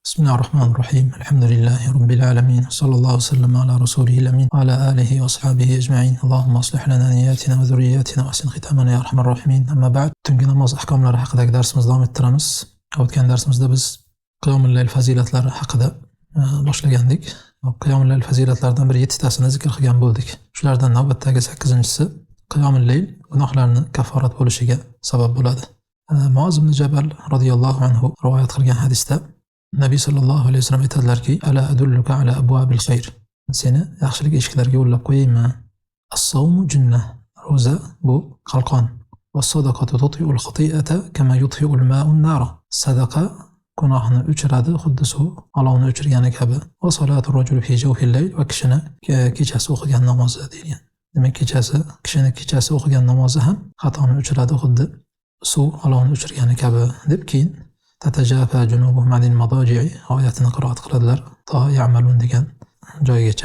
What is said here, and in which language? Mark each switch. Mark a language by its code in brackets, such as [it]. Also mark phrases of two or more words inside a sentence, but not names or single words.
[ar] بسم الله الرحمن الرحيم. الحمد لله رب العالمين، صلى الله وسلم على رسوله الأمين وعلى آله وأصحابه أجمعين. اللهم أصلح لنا نياتنا وذرياتنا وأحسن ختامنا يا أرحم الراحمين. أما بعد, [uz] tungi namoz ahkomlari haqidagi darsimizni davom ettiramiz. O'tgan darsimizda biz [ar] قيام الليل [uz] fazilatlari haqida boshlagandik. [ar] قيام الليل [uz] fazilatlaridan bir 7 tasini zikr qilgan bo'ldik. Shulardan navbatdagi 8-inchisi [ar] قيام الليل [uz] gunohlarni kafforat bo'lishiga sabab bo'ladi. Muoz ibn Jabal [ar] رضي الله عنه [uz] rivoyat qilgan hadisda Nabiy [ar] صلى الله عليه وسلم [uz] aytadilarki: [ar] "ألا أدلك على أبواب الخير." [uz] Seni yaxshilik eshiklariga yo'llab qo'yaymi? [ar] الصوم جنة. [uz] Roza bu qalqon. [ar] والصدقة تطفئ الخطيئة كما يطفئ الماء النار. [uz] Sadaqa gunohni o'chiradi, xuddi suv olovni o'chirgani kabi. [ar] وصلاة الرجل في جوف الليل, [uz] va kishini kechasi o'qigan namozi deyilgan. Demak, kishini kechasi o'qigan namozi ham xatoni o'chiradi, xuddi suv olovni o'chirgani kabi deb keyin [ar] تتجافى جنوبهم عن المضاجع [uz] oyatini qiroat qiladilar to ya'malun degan joygacha.